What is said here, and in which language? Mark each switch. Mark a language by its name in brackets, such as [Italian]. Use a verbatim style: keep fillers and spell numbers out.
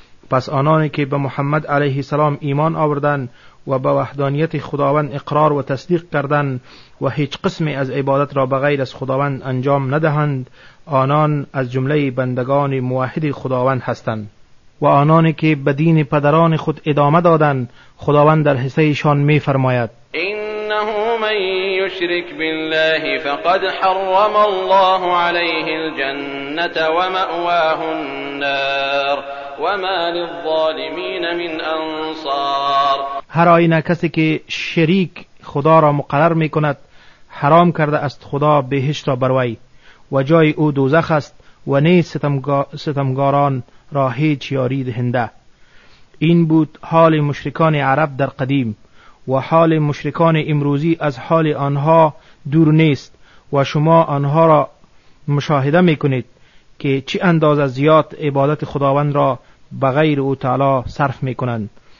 [Persian] پس آنانی که به محمد علیه السلام ایمان آوردند و به وحدانیت خداوند اقرار و تصدیق کردند و هیچ قسمی از عبادت را به غیر از خداوند انجام ندهند، آنان از جمله بندگان موحد خداوند هستند. و آنانی که به دین پدران خود ادامه دادند، خداوند در حصه‌شان می‌فرماید: [Arabic] إنه من يشرك بالله فقد حرم الله عليه الجنة ومأواه النار وما للظالمين من أنصار. [Persian] هر آینه کسی که شریک خدا را مقرر می کند، حرام کرده است خدا بهشت را بر وی، و جای او دوزخ است و نیز ستمگاران را هیچ یاری دهنده. این بود حال مشرکان عرب در قدیم، و حال مشرکان امروزی از حال آنها دور نیست، و شما آنها را مشاهده میکنید که چه اندازه زیاد عبادت خداوند را به غیر او تعالی صرف میکنند.